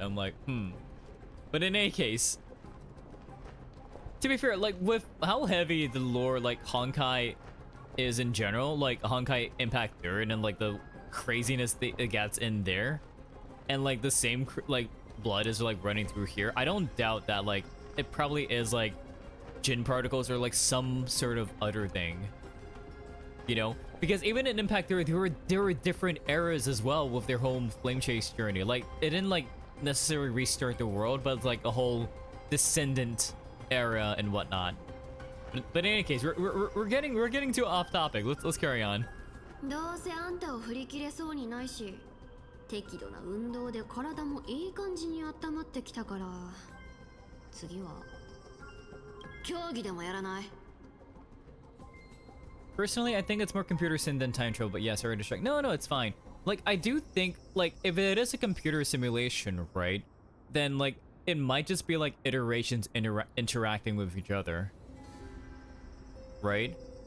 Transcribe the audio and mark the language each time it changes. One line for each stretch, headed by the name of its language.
English: I'm like, But in any case, to be fair, like with how heavy the lore like Honkai is in general, like Honkai Impact Third and like the craziness that it gets in there, and like the same like blood is like running through here, I don't doubt that like it probably is like Jin particles or like some sort of other thing, you know? Because even in Impact Third, there were different eras as well with their whole flame chase journey. Like it didn't like necessarily restart the world, but it's like a whole descendant era and whatnot. But in any case, we're getting too off topic. Let's carry on.
Japanese: どうせあんたを振り切れそうにないし、適度な運動で体もいい感じに温まってきたから、次は競技でもやらない？
English: Personally, I think it's more computer sim than time travel, but yeah, sorry to distract. No, it's fine. Like, I do think, like, if it is a computer simulation, right, then, like, it might just be, like, iterations interacting with each other. Right?